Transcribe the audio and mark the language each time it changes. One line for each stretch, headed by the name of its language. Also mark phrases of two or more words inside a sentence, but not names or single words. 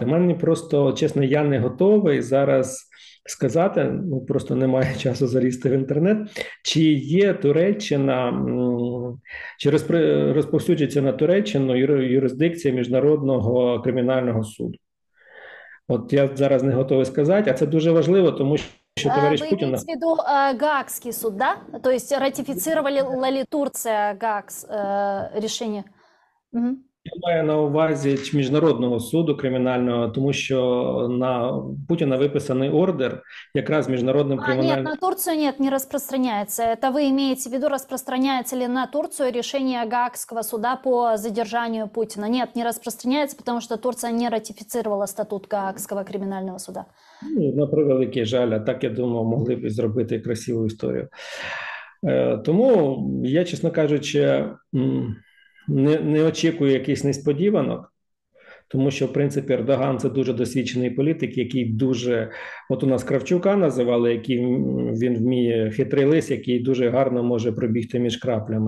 Ukrainian: Мені просто, чесно, я не готовий зараз сказати, ну просто немає часу залізти в інтернет, чи є Туреччина, чи розповсюджується на Туреччину юрисдикція Міжнародного кримінального суду. От я зараз не готовий сказати, а це дуже важливо, тому що товариш
Russian: Вы
Ukrainian: Путін...
Russian: имеете в виду Гаагский суд, да? То есть ратифицировала ли Турция решение? Мгм.
Ukrainian: Я маю на увазі Міжнародного суду кримінального, тому що на Путіна виписаний ордер якраз Міжнародним
Russian: Нет,
Ukrainian: кримінальним...
Russian: на Турцию нет, не распространяется. Это вы имеете в виду, распространяется ли на Турцию решение Гаагского суда по задержанию Путина? Нет, не распространяется, потому что Турция не ратифицировала статут Гаагского криминального суда.
Ukrainian: Ну, на превеликий жаль, а так, я думав, могли б зробити красиву історію. Тому я, чесно кажучи, не очікую якихось несподіванок, тому що, в принципі, Ердоган – це дуже досвідчений політик, який дуже, от у нас Кравчука називали, який він вміє хитрий лис, який дуже гарно може пробігти між краплями.